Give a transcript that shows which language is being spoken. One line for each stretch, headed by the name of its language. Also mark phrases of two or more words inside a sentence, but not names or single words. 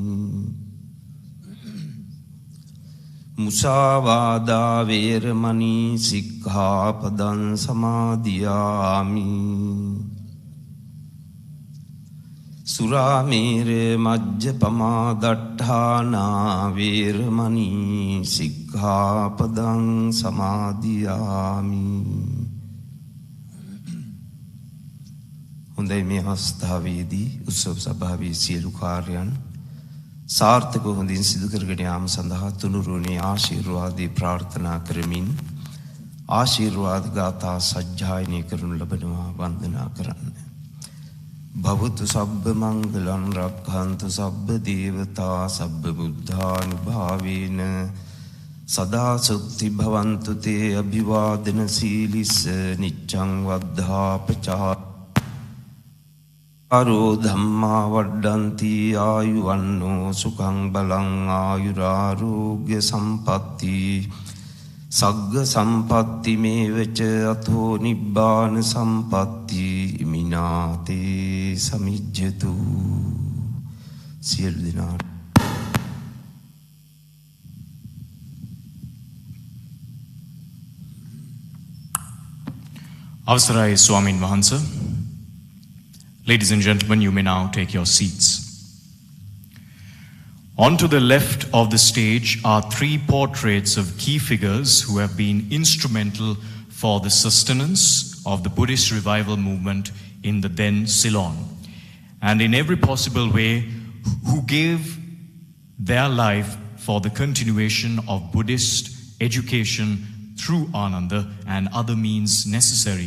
Pali: මුසාවාදා වේරමණී සික්ඛාපදං සමාදියාමි සුරාමේරේ මජ්ජපමා දට්ඨානා වේරමණී සික්ඛාපදං සමාදියාමි
Sinhala: හොඳයි මේ අවස්ථාවේදී උත්සව සභාවේ සියලු කාර්යයන් සාර්ථකව හොඳින් සිදු කරගෙන යාම සඳහා තුනුරුවනේ ආශිර්වාදේ ප්‍රාර්ථනා කරමින් ආශිර්වාද ගාථා සජ්ජායනය කරනු ලබනවා වන්දනා කරන්න
Pali: භවතු සබ්බ මංගලං රක්ඛන්තු සබ්බ දේවතා සබ්බ බුද්ධානුභාවේන සදා සුත්ති භවන්තු තේ අභිවාදන සීලිස්ස නිච්ඡං වද්ධාපචා ආරෝ ධම්මා වඩ්ඩන්ති ආයුවන්නෝ සුඛං බලං ආයුරාෝග්‍ය සම්පatti සග්ග සම්පatti මේවච අතෝ නිබ්බාන සම්පatti මිනාතේ සමිජ්ජතු
Sinhala: සියලු දෙනාට අවසරයි ස්වාමින් වහන්සේ.
English: Ladies and gentlemen, you may now take your seats. On to the left of the stage are three portraits of key figures who have been instrumental for the sustenance of the Buddhist revival movement in the then Ceylon, and in every possible way who gave their life for the continuation of Buddhist education through Ananda and other means necessary.